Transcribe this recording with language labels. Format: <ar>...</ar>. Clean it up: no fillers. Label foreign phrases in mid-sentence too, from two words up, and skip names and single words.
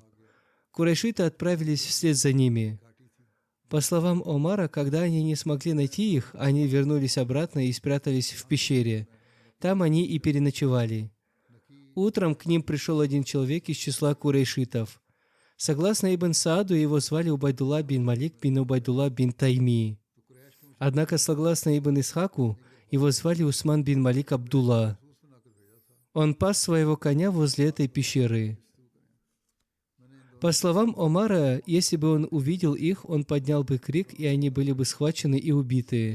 <ru>Курайшиты отправились вслед за ними. По словам Омара, когда они не смогли найти их, они вернулись обратно и спрятались в пещере. Там они и переночевали. Утром к ним пришел один человек из числа курайшитов. Согласно Ибн Сааду, его звали Убайдулла бин Малик бин Убайдулла бин Тайми. Однако, согласно Ибн Исхаку, его звали Усман бин Малик Абдулла. Он пас своего коня возле этой пещеры. По словам Омара, если бы он увидел их, он поднял бы крик, и они были бы схвачены и убиты.</ru>